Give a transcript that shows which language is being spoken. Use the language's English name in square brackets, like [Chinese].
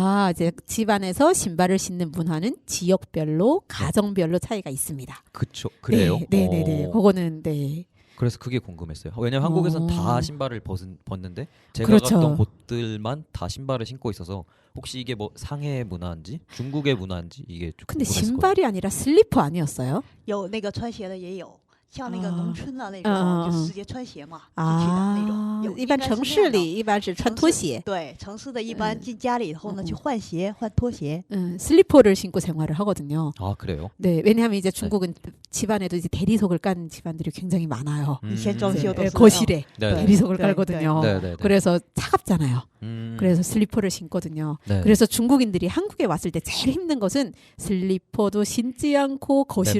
[Korean] 이제 집안에서 신발을 신는 문화는 지역별로, 가정별로 차이가 있습니다. 그쵸. 그래요? 네, 네네네. 그거는 네. 그래서 그게 궁금했어요. 왜냐면 한국에서는 다 신발을 벗는데 제가 그렇죠. 갔던 곳들만 다 신발을 신고 있어서 혹시 이게 뭐 상해 문화인지 중국의 문화인지 이게 좀 근데 궁금했었거든요. 신발이 아니라 슬리퍼 아니었어요? [Chinese] 有那个穿鞋的也有，像那个啊农村的那嗯嗯种，就直接穿鞋嘛进去的那种。有一般城市里一般是穿拖鞋。对，城市的一般进家里以后呢，去换鞋、换拖鞋。 [Korean] 슬리퍼를 신고 생활을 하거든요. 아 그래요? 네, 왜냐하면 이제 중국은 집안에도 이제 대리석을 깐 집안들이 굉장히 많아요. [Chinese] 以前装修都 [Korean] 네, [Chinese] 是 [Korean] 거실에 네. 대리석을 네, 깔거든요. 네네네. 그래서 차갑잖아요. 그래서 슬리퍼를 신거든요. 네. 그래서 중국인들이 한국에 왔을 때 제일 힘든 것은 슬리퍼도 신지 않고 거실을